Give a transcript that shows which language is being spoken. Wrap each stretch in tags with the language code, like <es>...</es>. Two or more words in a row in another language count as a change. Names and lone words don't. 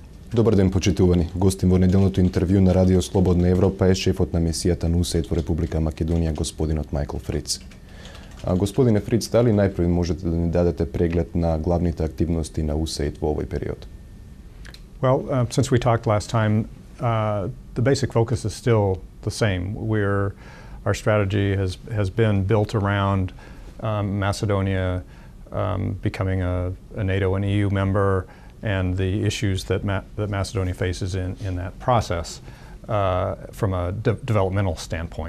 <mk>Добар ден, почитувани. Гостин во неделното интервју на Радио Слободна Европа е шефот на мисијата на УСАИД во Република Македонија, господинот Мајкл Фриц. Господине Фриц, дали најпрви можете да ни дадете преглед на главните активности на УСАИД во овој период?</mk> <en>Well, since we talked last time, the basic focus is still the same. Our strategy has been built around Macedonia becoming a NATO and EU member, and the issues that Macedonia faces in that process from a developmental standpoint.</en>